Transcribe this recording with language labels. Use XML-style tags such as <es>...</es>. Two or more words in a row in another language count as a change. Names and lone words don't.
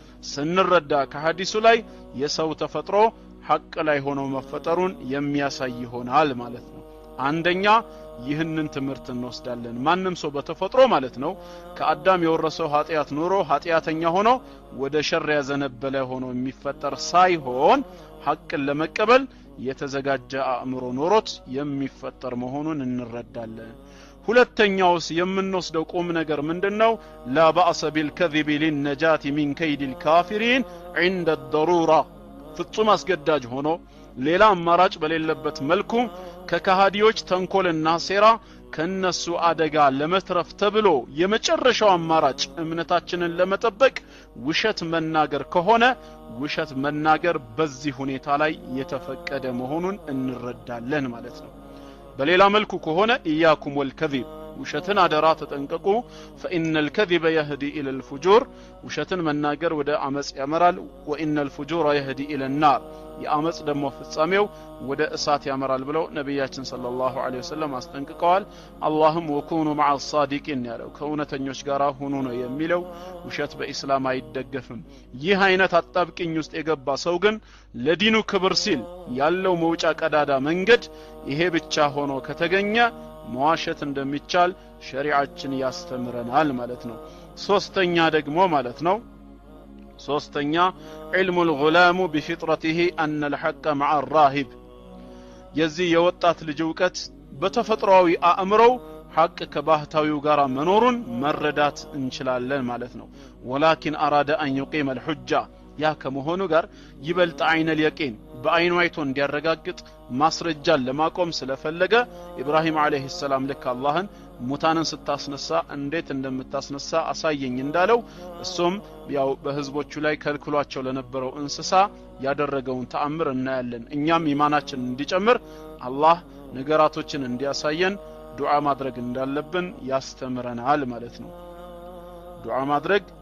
<am>ስንረዳ ከሐዲሱ ላይ የሰው ተፈጥሮ ሐቅ ላይ ሆኖ መፈጠሩን የሚያሳይ ይሆናል ማለት ነው። አንደኛ ይህንን ትምህርት እንወስዳለን። ማንም ሰው በተፈጥሮ ማለት ነው ከአዳም የወረሰው ኃጢያት ኑሮ ኃጢያተኛ ሆኖ ወደ ሸር ያዘነበለ ሆኖ የሚፈጠር ሳይሆን ሐቅን ለመቀበል የተዘጋጀ አእምሮ ኖሮት የሚፈጠር መሆኑን እንረዳለን። ሁለተኛውስ የምንወስደው ቁም ነገር ምንድነው?</am> <ar>لا بأس بالكذب للنجاة من كيد الكافرين عند الضروره</ar> <am>ፍጹም አስገዳጅ ሆኖ ሌላ አማራጭ በሌለበት መልኩ ከካሃዲዎች ተንኮልና ሴራ ከነሱ አደጋ ለመትረፍ ተብሎ የመጨረሻው አማራጭ እምነታችንን ለመጠበቅ ውሸት መናገር ከሆነ ውሸት መናገር በዚህ ሁኔታ ላይ የተፈቀደ መሆኑን እንረዳለን ማለት ነው። በሌላ መልኩ ከሆነ</am> <ar>إياكم والكذب</ar> <am>ውሸትን አደራ ተጠንቀቁ</am> <ar>فإن الكذب يهدي إلى الفجور</ar> <am>ውሸትን መናገር ወደ አመጽ ያመራል</am> <ar>وإن الفجور يهدي إلى النار</ar> <am>የአመጽ ደግሞ ፍጻሜው ወደ እሳት ያመራል ብለው ነብያችን</am> <ar>صلى الله عليه وسلم</ar> <am>አስጠንቅቀዋል። አላህም</am> <ar>وكونوا مع الصادقين</ar> <am>ያለው ከእውነተኞች ጋር ሆኖ ነው የሚለው። ውሸት በእስላም አይደገፍም። ይህ አይነት አጣብቂኝ ውስጥ የገባ ሰው ግን ለዲኑ ክብር ሲል ያለው መውጫ ቀዳዳ መንገድ ይሄ ብቻ ሆኖ ከተገኘ መዋሸት እንደሚቻል ሸሪዓችን ያስተምረናል ማለት ነው። ሶስተኛ ደግሞ ማለት ነው ሶስተኛ</am> <ar>علم الغلام بفطرته أن الحق مع الراهب</ar> <am>የዚህ የወጣት ልጅ ዕውቀት በተፈጥሯዊ አእምሮው ሐቅ ከባህታዊው ጋር መኖሩን መረዳት እንችላለን ማለት ነው።</am> <ar>ولكن أراد أن يقيم الحجة</ar> <am>ያ ከመሆኑ ጋር ይበልጥ አይነል የቂን በአይኑ አይቶ እንዲያረጋግጥ ማስረጃን ለማቆም ስለፈለገ ኢብራሂም</am> <ar>عليه السلام</ar> <am>ልክ አላህን ሙታንን ስታስነሳ እንዴት እንደምታስነሳ አሳየኝ እንዳለው እሱም ያው በህዝቦቹ ላይ ከልክሏቸው ለነበረው እንስሳ ያደረገውን ተአምር እናያለን። እኛም ኢማናችን እንዲጨምር አላህ ነገራቶችን እንዲያሳየን ዱዓ ማድረግ እንዳለብን ያስተምረናል ማለት ነው። ዱዓ ማድረግ</am>